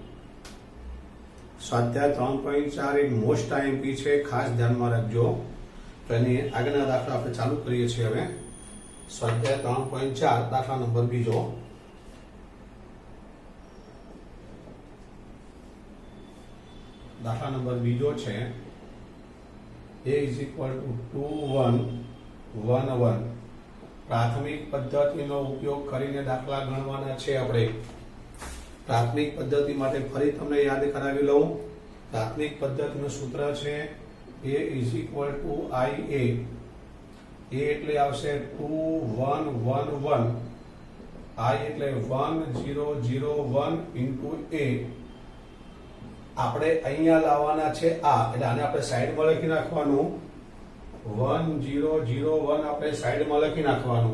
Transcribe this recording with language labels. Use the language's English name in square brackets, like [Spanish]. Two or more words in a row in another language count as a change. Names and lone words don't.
[Gujarati] સ્વાધ્યાય 3.4 એક [English] most IMP [Gujarati] છે, ખાસ ધ્યાનમાં રાખજો. તો એની આગળના દાખલા આપણે ચાલુ કરીએ છીએ. હવે સ્વાધ્યાય 3.4 દાખલા નંબર બીજો. દાખલા નંબર બીજો છે [English] a is equal to 2 1 1 1. [Gujarati] પ્રાથમિક પદ્ધતિનો ઉપયોગ કરીને દાખલા ગણવાના છે આપણે. પ્રાથમિક પદ્ધતિ માટે ફરી તમને યાદ કરાવી લઉં. પ્રાથમિક પદ્ધતિનું સૂત્ર છે [English] a is equal to ia. [Gujarati] a એટલે આવશે 2 1 1 1. i એટલે 1 0 0 1 [English] into a. [Gujarati] આપણે અહીંયા લાવવાના છે આ, એટલે આને આપણે સાઈડમાં લખી નાખવાનું. 1 0 0 1 આપણે સાઈડમાં લખી નાખવાનું.